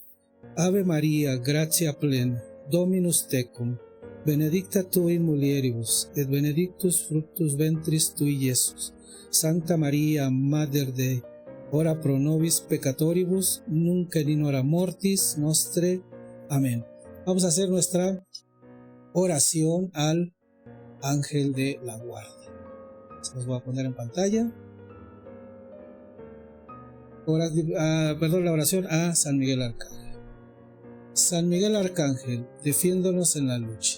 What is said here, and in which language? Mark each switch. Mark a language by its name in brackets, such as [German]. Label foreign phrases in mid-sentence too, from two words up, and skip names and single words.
[Latin] Ave Maria, gratia plena, Dominus tecum, benedicta tu in mulieribus, et benedictus fructus ventris tui, Iesus. Santa Maria, Mater Dei, ora pro nobis peccatoribus, nunc et in hora mortis nostre. Amén. [Spanish] Vamos a hacer nuestra oración al ángel de la guardia. Se los voy a poner en pantalla. La oración a San Miguel Arcángel. San Miguel Arcángel, defiéndonos en la lucha.